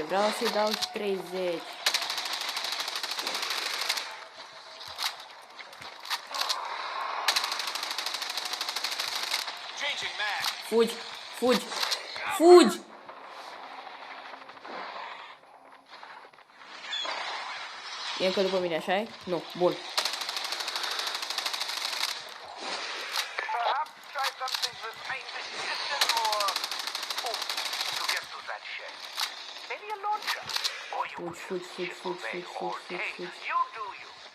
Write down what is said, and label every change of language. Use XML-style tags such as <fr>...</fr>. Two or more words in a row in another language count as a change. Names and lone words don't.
<ro>Vreau să-i dau și 30.</ro> <en>Changing mag.</en> <ro>Fugi, fugi, fugi! E încă după mine, așa-i? Nu, bun.</ro> <en>Perhaps try something with precision or oomph to get to that shed. Maybe a launcher. Or you</en> <ro>Fugi,</ro> <en>could</en> <ro>fugi, fugi,</ro> <en>chip</en> <ro>fugi,</ro> <en>away</en> <ro>fugi,</ro> <en>all</en> <ro>fugi,</ro> <en>day.</en> <ro>fugi.</ro> <en>You do you.</en>